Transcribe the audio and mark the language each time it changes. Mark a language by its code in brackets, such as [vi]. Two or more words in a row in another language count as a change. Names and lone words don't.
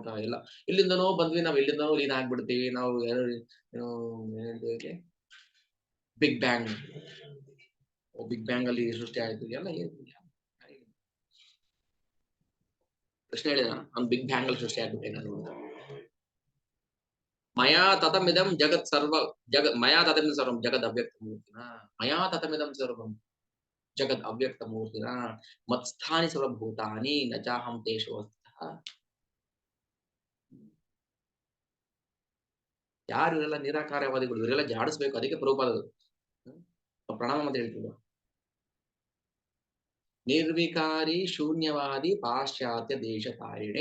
[kn] ಎಲ್ಲ ಇಲ್ಲಿಂದನೋ ಬಂದ್ವಿ, ನಾವ್ ಎಲ್ಲಿಂದನೋ ಲೀನ್ ಆಗ್ಬಿಡ್ತೀವಿ. ನಾವು [en] Big Bang, Big Bang [kn] ಅಲ್ಲಿ ಸೃಷ್ಟಿ ಆಯ್ತು ಎಲ್ಲ. ಕೃಷ್ಣ ಹೇಳಿದ, ಅವ್ನು [en] Big Bang [kn] ಅಲ್ಲಿ ಸೃಷ್ಟಿ ಆಗ್ಬಿಟ್ಟೆ ನಾನು ಅಂತ. [sa] ಮಯಾ ತತಮಿದಂ ಜಗತ್ ಸರ್ವ ಮಯಾ ತತಮಿದಂ ಸರ್ವಂ ಜಗದ್ ಅವ್ಯಕ್ತ ಮೂರ್ತಿನ, ಮಯಾ ತತಮಿದಂ ಸರ್ವಂ ಜಗದ್ ಅವ್ಯಕ್ತ ಮೂರ್ತಿನ ಮತ್ಸ್ಥಾನಿ ಸರ್ವಭೂತಾನಿ ನಚಾಹಂ ತೇಷು ವಸ್ತುತಃ. [kn] ಯಾರು ಇವರೆಲ್ಲ ನಿರಾಕಾರವಾದಿಗಳು, ಇವರೆಲ್ಲ ಜಾಡಿಸ್ಬೇಕು. ಅದಕ್ಕೆ ಪ್ರಭುಪಾದರು ಪ್ರಣಾಮ ಅಂತ ಹೇಳ್ತಿದ್ರು, [sa] ನಿರ್ವಿಕಾರಿ ಶೂನ್ಯವಾದಿ ಪಾಶ್ಚಾತ್ಯ ದೇಶ ತಾರಿಣೆ.